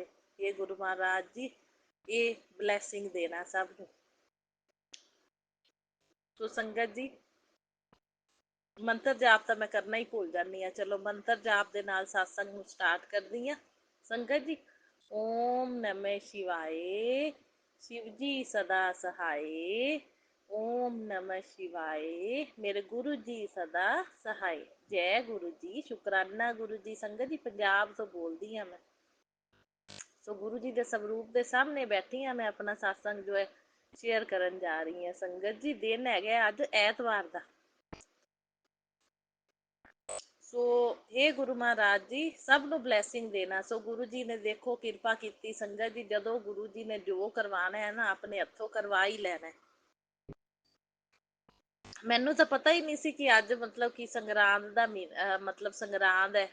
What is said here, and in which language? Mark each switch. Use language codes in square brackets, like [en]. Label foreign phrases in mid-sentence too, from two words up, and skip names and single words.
[pa] ਇਹ ਗੁਰੂ ਮਹਾਰਾਜ ਜੀ ਇਹ ਬਲੈਸਿੰਗ ਦੇਣਾ ਸਭ ਨੂੰ। ਸੋ ਸੰਗਤ ਜੀ ਮੰਤਰ ਜਾਪ ਤਾਂ ਮੈਂ ਕਰਨਾ ਹੀ ਭੁੱਲ ਜਾਂਦੀ ਹਾਂ। ਚਲੋ ਮੰਤਰ ਜਾਪ ਦੇ ਨਾਲ ਸਤਸੰਗ ਨੂੰ ਸਟਾਰਟ ਕਰਦੀ ਹਾਂ ਸੰਗਤ ਜੀ। [hi] ओम नमः शिवाय, शिव जी सदा सहाय। ओम नमः शिवाय, मेरे गुरु जी सदा सहाय। [pa] ਜੈ ਗੁਰੂ ਜੀ, ਸ਼ੁਕਰਾਨਾ ਗੁਰੂ ਜੀ। ਸੰਗਤ ਜੀ ਪੰਜਾਬ ਤੋ ਬੋਲਤੀ ਹਾਂ ਮੈਂ, ਸੋ ਗੁਰੂ ਜੀ ਕੇ ਸਰੂਪ ਕੇ ਸਾਹਮਣੇ ਬੈਠੀ ਹਾਂ ਮੈਂ, ਅਪਣਾ ਸਤਸੰਗ ਜੋ ਹੈ ਸ਼ੇਅਰ ਕਰਨ ਜਾ ਰਹੀ ਹੈ ਸੰਗਤ ਜੀ। ਦਿਨ ਹੈ ਅੱਜ ਐਤਵਾਰ ਕਾ। ਸੋ ਇਹ ਗੁਰੂ ਮਹਾਰਾਜ ਜੀ ਸਭ ਨੂੰ ਬਲੈਸਿੰਗ ਦੇਣਾ। ਸੋ ਗੁਰੂ ਜੀ ਨੇ ਦੇਖੋ ਕਿਰਪਾ ਕੀਤੀ ਸੰਗਤ ਜੀ, ਜਦੋਂ ਗੁਰੂ ਜੀ ਨੇ ਜੋ ਕਰਵਾਣਾ ਹੈ ਨਾ ਆਪਣੇ ਹੱਥੋਂ ਕਰਵਾ ਹੀ ਲੈਣਾ ਹੈ। ਮੈਨੂੰ ਤਾਂ ਪਤਾ ਹੀ ਨਹੀਂ ਸੀ ਕਿ ਅੱਜ ਮਤਲਬ ਕਿ ਸੰਗਰਾਂਦ ਦਾ ਮਤਲਬ ਸੰਗਰਾਂਦ ਹੈ।